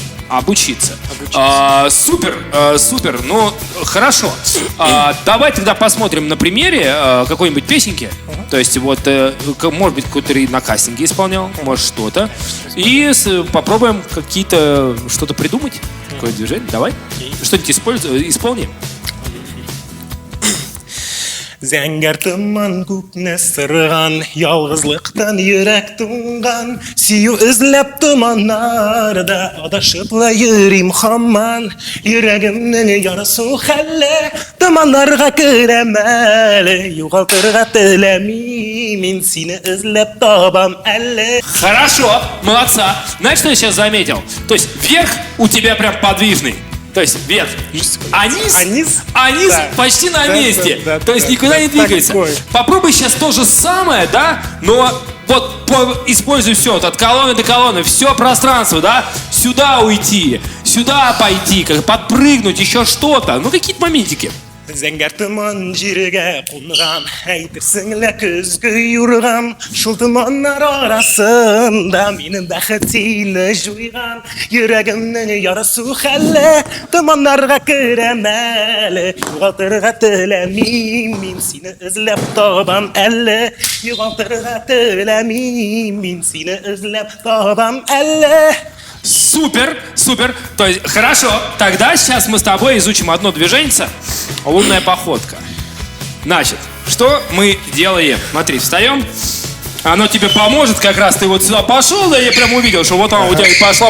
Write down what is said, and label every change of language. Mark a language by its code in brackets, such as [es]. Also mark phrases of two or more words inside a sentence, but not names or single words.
[ru] Обучиться. Супер, ну хорошо. Давай тогда посмотрим на примере какой-нибудь песенки. То есть вот, может быть, кто-то на кастинге исполнял, может что-то. И попробуем что-то придумать. Какое движение, давай. Что-нибудь исполним. [tt] Зәңгәр томан күкне сырган, ялгызлыктан йөрәк туңган, сөю эзләп томаннарда, адашып ла йөрим һаман, йөрәгемнең ярасы хәлле, томаннарга керәм әле, югалтырга теләмим, мин сине эзләп табам әле. [ru] Хорошо, молодца. Знаешь, что я сейчас заметил? То есть верх у тебя прям подвижный. То есть вверх, а низ да, почти на месте. Да, то есть никуда не двигается. Попробуй сейчас то же самое, да, но вот используй все, от колонны до колонны, все пространство, да, сюда уйти, сюда пойти, как подпрыгнуть, еще что-то, ну какие-то моментики. [tt] Зәңгәр томан җиргә кунган, әйтерсең лә көзге юрган, шул томаннар арасында минем бәхет сине җуйган, йөрәгемнең ярасы хәлле, томаннарга керәм әле, югалтырга теләмим, мин сине эзләп табам әле, югалтырга теләмим, мин сине эзләп табам әле. [ru] Супер. То есть, хорошо, тогда сейчас мы с тобой изучим одно движение. Лунная походка. Значит, что мы делаем? Смотри, встаем. Оно тебе поможет, как раз ты вот сюда пошел, да я прям увидел, что вот оно у тебя пошла.